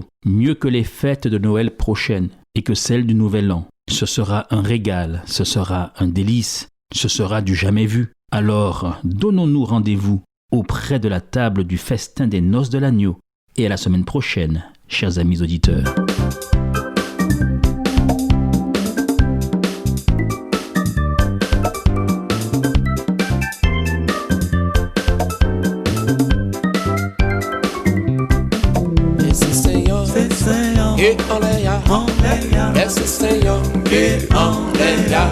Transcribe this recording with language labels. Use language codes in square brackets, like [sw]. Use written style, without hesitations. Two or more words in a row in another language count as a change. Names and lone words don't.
[fr] Mieux que les fêtes de Noël prochaines et que celles du Nouvel An. Ce sera un régal, ce sera un délice, ce sera du jamais vu. Alors, donnons-nous rendez-vous auprès de la table du festin des noces de l'agneau et à la semaine prochaine, chers amis auditeurs. [pt] Esse Senhor que oleia, esse Senhor que oleia.